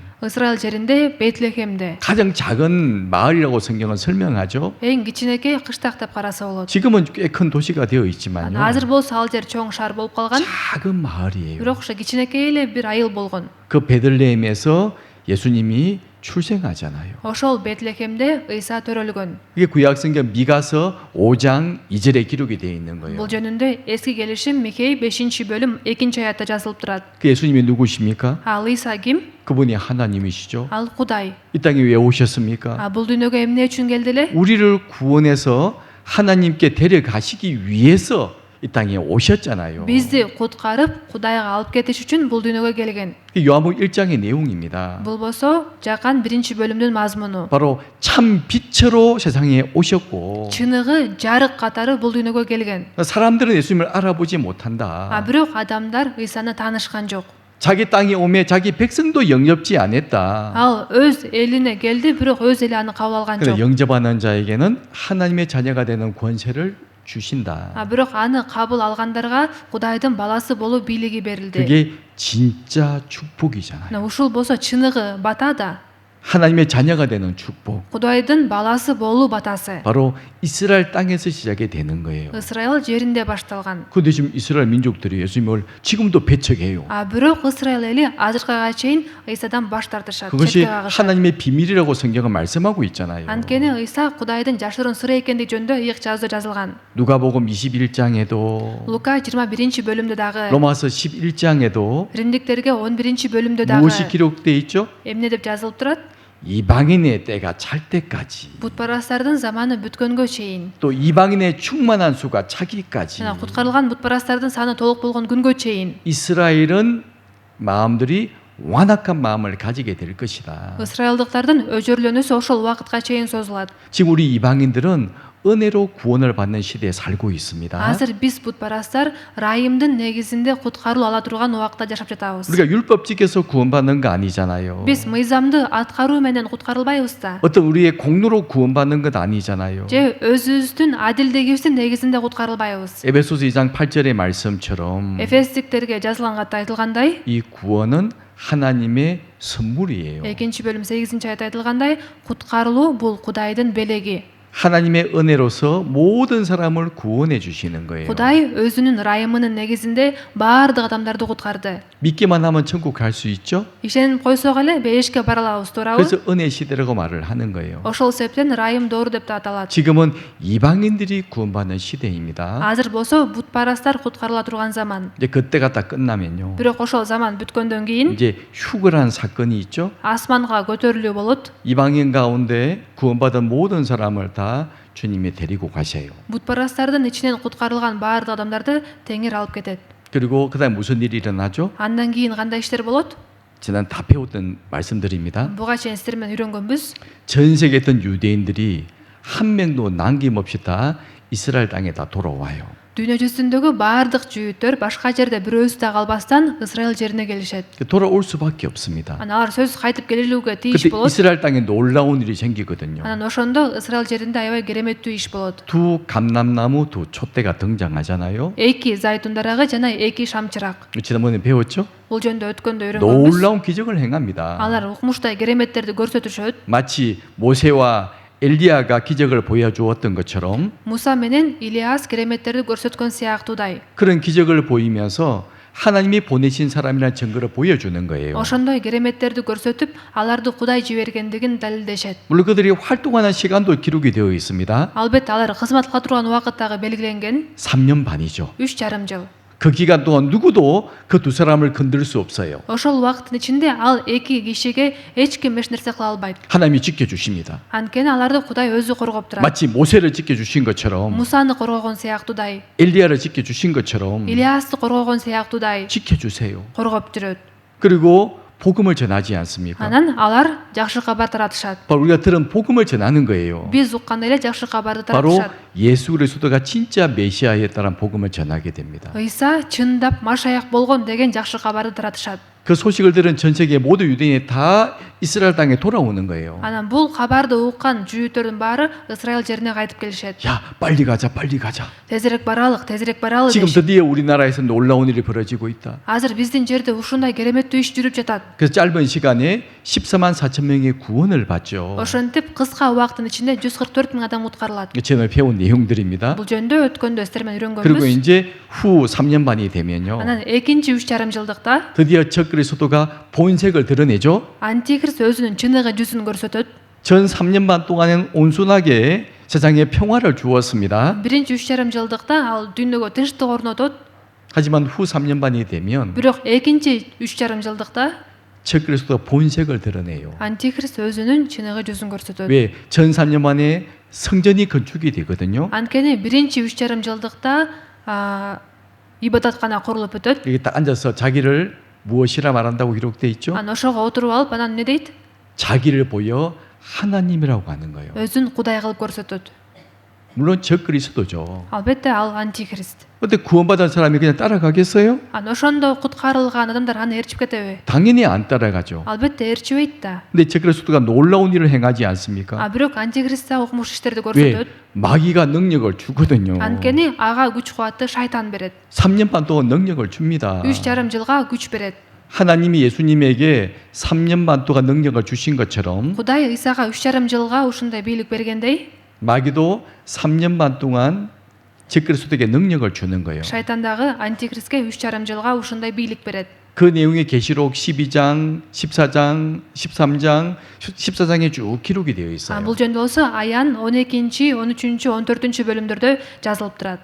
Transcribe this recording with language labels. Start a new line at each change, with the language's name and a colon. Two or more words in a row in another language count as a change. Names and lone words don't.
Kyrgyz: Ысрайыл жеринде Бетлехемде.
Korean: 가장 작은 마을이라고 성경은 설명하죠.
Kyrgyz: Эң кичинекей кыштак деп караса болот.
Korean: 지금은 꽤 큰 도시가 되어 있지만요.
Kyrgyz: Азыр болсо ал жер чоң шаар болуп калган.
Korean: 작은 마을이에요.
Kyrgyz: Бирок ошо кичинекей эле бир айыл болгон.
Korean: 그 베들레헴에서 예수님이 출생하잖아요.
Kyrgyz: Ошол Бетлехемде Ыйса төрөлгөн.
Korean: 이게 구약성경 미가서 5장 2절에 기록이 되어 있는 거예요.
Kyrgyz: Бул жөнүндө эски келишим Микей 5-бөлүм 2-аятта жазылып турат.
Korean: 그 예수님이 누구십니까?
Kyrgyz: Ал Ыйса ким?
Korean: 그분이 하나님이시죠.
Kyrgyz: Ал Кудай.
Korean: 이 땅에 왜 오셨습니까?
Kyrgyz: Бул дүйнөгө эмне үчүн келди эле?
Korean: 우리를 구원해서 하나님께 데려가시기 위해서 이 땅에 오셨잖아요.
Kyrgyz: Бизди куткарып, Кудайга алып кетиш үчүн бул дүйнөгө келген.
Korean: 요한복음 1장의 내용입니다.
Kyrgyz: Бул болсо Жакан 1-бөлүмдүн мазмуну.
Korean: 바로 참 빛으로 세상에 오셨고
Kyrgyz: Чыныгы жарык катары бул дүйнөгө келген.
Korean: 사람들은 예수님을 알아보지 못한다.
Kyrgyz: Бирок адамдар Ыйсаны таанышкан жок.
Korean: 자기 땅에 오매 자기 백성도 영접지 않았다.
Kyrgyz: Ал өз элине келди, бирок өз эли аны кабыл алган
Korean: 그러나
Kyrgyz: жок.
Korean: 영접하는 자에게는 하나님의 자녀가 되는 권세를 주신다.
Kyrgyz: Бирок аны кабыл алгандарга Кудайдын баласы болуу бийлиги берилди.
Korean: 그게 진짜 축복이잖아요.
Kyrgyz: Ушул болсо чыныгы бата да.
Korean: 하나님의 자녀가 되는 축복.
Kyrgyz: Кудайдын баласы болуу батасы.
Korean: 바로 이스라엘 땅에서 시작이 되는 거예요.
Kyrgyz: Ысрайыл жеринде башталган.
Korean: 근데 지금 이스라엘 민족들이 예수님을 지금도 배척해요.
Kyrgyz: Бирок Ысрайыл эли азыркыга чейин Ыйсадан баш тартышат.
Korean: 그것이
Kyrgyz: четке кагышат.
Korean: 하나님의 비밀이라고 성경은 말씀하고 있잖아요.
Kyrgyz: Анткени Ыйса Кудайдын жашыруун сыры экендиги жөнүндө ыйык жазуу жазылган.
Korean: 누가복음 21장에도
Kyrgyz: Лука 21-бөлүмдө дагы,
Korean: 로마서 11장에도
Kyrgyz: Римдиктерге 11-бөлүмдө дагы
Korean: 무엇이 기록되어 있죠?
Kyrgyz: эмне деп жазылып турат?
Korean: 이방인의 때가 찰 때까지
Kyrgyz: Бутпарастардын заманы бүткөнгө чейин.
Korean: 또 이방인의 충만한 수가 차기까지
Kyrgyz: Жана куткарылган бутпарастардын саны толук болгон күнгө чейин
Korean: 이스라엘은 마음들이 완악한 마음을 가지게 될 것이다.
Kyrgyz: ысрайылдыктардын өжөрлөнүүсү ошол убакытка чейин созулат.
Korean: 지금 우리 이방인들은 은혜로 구원을 받는 시대에 살고 있습니다.
Kyrgyz: Азыр биз бутпарастар райымдын негизинде куткаруу ала турган убакта жашап жатабыз.
Korean: 우리가 율법직에서 구원받는 거 아니잖아요.
Kyrgyz: Биз мыйзамды аткаруу менен куткарылбайбыз да.
Korean: 어떤 우리의 공로로 구원받는 것 아니잖아요.
Kyrgyz: Же өзүбүздүн адилдигибиздин негизинде куткарылбайбыз.
Korean: 에베소서 2장 8절의 말씀처럼
Kyrgyz: Эфестиктерге жазылган катта айтылгандай,
Korean: 이 구원은 하나님의 선물이에요.
Kyrgyz: 2-бөлүм 8-аятта айтылгандай, куткарылуу бул Кудайдын белеги.
Korean: 하나님의 은혜로서 모든 사람을 구원해 주시는 거예요.
Kyrgyz: Кудай өзүнүн ырайымынын негизинде баардык адамдарды куткарды.
Korean: 믿기만 하면 천국 갈 수 있죠?
Kyrgyz: Ишенип койсок эле бейишке бара алабыз, туурабы?
Korean: 그래서 은혜 시대라고 말을 하는 거예요.
Kyrgyz: Ошол себептен ырайым доору деп да аталат.
Korean: 지금은 이방인들이 구원받는 시대입니다.
Kyrgyz: Азыр болсо бутпарастар куткарыла турган заман.
Korean: 이제 그때가 다 끝나면요.
Kyrgyz: Бирок ошол заман бүткөндөн кийин
Korean: 이제 휴거란 사건이 있죠.
Kyrgyz: асманга көтөрүлүү болот.
Korean: 이방인 가운데 구원받은 모든 사람을 다 주님이 데리고 가셔요.
Kyrgyz: Бутпарастардын ичинен куткарылган баардык адамдарды Теңир алып кетет.
Korean: 그리고 그다음 무슨 일이 일어나죠?
Kyrgyz: Андан кийин кандай иштер болот?
Korean: 지난 다 배웠던 말씀드립니다.
Kyrgyz: Буга чейин сиздер менен үйрөнгөнбүз.
Korean: 전 세계에 있던 유대인들이 한 명도 남김없이 다 이스라엘 땅에 다 돌아와요.
Kyrgyz: Дүйнө жүзүндөгү баардык жүйүттөр башка жерде бирөөсү да калбастан Исраил жерине келишет.
Korean: 돌아올 수밖에 없습니다.
Kyrgyz: Анан алар сөзсүз кайтып келилүүгө тийиш
Korean: 그때
Kyrgyz: болот.
Korean: 이스라엘 땅에 놀라운 일이 생기거든요.
Kyrgyz: Анан ошондо Исраил жеринде аябай кереметтүү иш болот.
Korean: 두 감람나무 두 촛대가 등장하잖아요.
Kyrgyz: Эки зайтун дарагы жана эки шамчырак.
Korean: 지난번에 배웠죠?
Kyrgyz: Бул жөнүндө өткөндө үйрөнгөнбүз.
Korean: 놀라운 기적을 행합니다.
Kyrgyz: Алар укмуштай кереметтерди көрсөтүшөт.
Korean: 마치 모세와 엘리야가 기적을 보여주었던 것처럼
Kyrgyz: Муса менен Илиас кереметтерди көрсөткөн сыяктуудай.
Korean: 그런 기적을 보이면서 하나님이 보내신 사람이라는 증거를 보여주는 거예요.
Kyrgyz: Ошондой кереметтерди көрсөтүп, аларды Кудай жибергендигин далилдешет.
Korean: 물론 그들이 활동하는 시간도 기록이 되어 있습니다.
Kyrgyz: Албетте алар кызмат кыла турган убакыт дагы белгиленген.
Korean: 3년 반이죠.
Kyrgyz: 3,5 жыл.
Korean: 그 기간 동안 누구도 그 두 사람을 건들 수 없어요.
Kyrgyz: Ошол убакыттын ичинде ал эки кишиге эч ким эч нерсе кыла албайт.
Korean: 하나님이 지켜주십니다.
Kyrgyz: Анткени аларды Кудай өзү коргоп турат.
Korean: 마치 모세를 지켜주신 것처럼
Kyrgyz: Мусаны коргогон сыяктуудай,
Korean: 엘리야를 지켜주신 것처럼
Kyrgyz: Илиасты коргогон сыяктуудай
Korean: 지켜주세요.
Kyrgyz: коргоп жүрөт.
Korean: 그리고 복음을 전하지 않습니까?
Kyrgyz: Анан алар жакшы кабар таратышат.
Korean: 바로 우리가 들은 복음을 전하는 거예요.
Kyrgyz: Биз уккан эле жакшы кабарды
Korean: 바로
Kyrgyz: таратышат.
Korean: 예수 그리스도가 진짜 메시아였다는 복음을 전하게 됩니다.
Kyrgyz: Ыйса чындап Машаяк болгон деген жакшы кабарды таратышат.
Korean: 그 소식을 들은 전 세계 모두 유대인이 다 이스라엘 땅에 돌아오는 거예요.
Kyrgyz: Анан бул кабарды уккан жүйүттөрдүн баары Исраил жерине кайтып келишет.
Korean: 야, 빨리 가자, 빨리 가자.
Kyrgyz: Тезирээк баралык
Korean: 지금
Kyrgyz: дешет.
Korean: 드디어 우리나라에서 놀라운 일이 벌어지고 있다.
Kyrgyz: Азыр биздин жерде ушундай кереметтүү иш жүрүп жатат.
Korean: 그래서 짧은 시간에 14만 4천 명의 구원을 받죠.
Kyrgyz: Ошентип кыска убакыттын ичинде 144 000 адам куткарылат.
Korean: 전에 배운 내용들입니다.
Kyrgyz: Бул жөнүндө өткөндө сиздер менен
Korean: 그리고
Kyrgyz: үйрөнгөнбүз.
Korean: 이제 후 3년 반이 되면요.
Kyrgyz: Анан экинчи 3,5 жылдыкта
Korean: 드디어 적 그리스도가 본색을 드러내죠.
Kyrgyz: антихрист өзүнүн чыныгы жүзүн көрсөтөт.
Korean: 전 3년 반 동안은 온순하게 세상에 평화를 주었습니다.
Kyrgyz: Биринчи 3,5 жылдыкта ал дүйнөгө тынчтык орнотот.
Korean: 하지만 후 3년 반이 되면
Kyrgyz: Бирок экинчи 3,5 жылдыкта
Korean: 적 그리스도가 본색을 드러내요.
Kyrgyz: антихрист өзүнүн чыныгы жүзүн көрсөтөт.
Korean: 왜? 전 3년 만에 성전이 건축이 되거든요.
Kyrgyz: Анткени биринчи 3,5 жылдыкта ибадаткана курулуп өтөт.
Korean: 여기 딱 앉아서 자기를 무엇이라 말한다고 기록돼 있죠?
Kyrgyz: Анан ошого отуруп алып анан эмне дейт?
Korean: 자기를 보여 하나님이라고 하는 거예요.
Kyrgyz: Өзүн Кудай кылып көрсөтөт.
Korean: 물론 적 그리스도죠.
Kyrgyz: Албетте ал антихрист.
Korean: 근데 구원받은 사람이 그냥 따라가겠어요?
Kyrgyz: Анан ошондо куткарылган адамдар аны ээрчип кетеби?
Korean: 당연히 안 따라가죠.
Kyrgyz: Албетте ээрчибейт да.
Korean: 근데 적 그리스도가 놀라운 일을 행하지 않습니까?
Kyrgyz: Бирок антихрист да укмуш иштерди
Korean: 왜?
Kyrgyz: көрсөтөт.
Korean: 마귀가 능력을 주거든요.
Kyrgyz: Анткени ага күч кубатты шайтан берет.
Korean: 3년 반 동안 능력을 줍니다.
Kyrgyz: 3,5 жылга күч берет.
Korean: 하나님이 예수님에게 3년 반 동안 능력을 주신 것처럼
Kyrgyz: Кудай Исага 3,5 жылга ушундай бийлик бергендей,
Korean: 마귀도 3년 반 동안 적 그리스도에게 능력을 주는 거예요.
Kyrgyz: шайтан дагы антихристке 3,5 жылга ушундай бийлик берет.
Korean: 그 내용이 계시록 12장, 14장, 13장, 14장에 쭉 기록이 되어 있어요.
Kyrgyz: Бул жөнүндө болсо Аян 12, 13, 14 бөлүмдөрдө жазылып турат.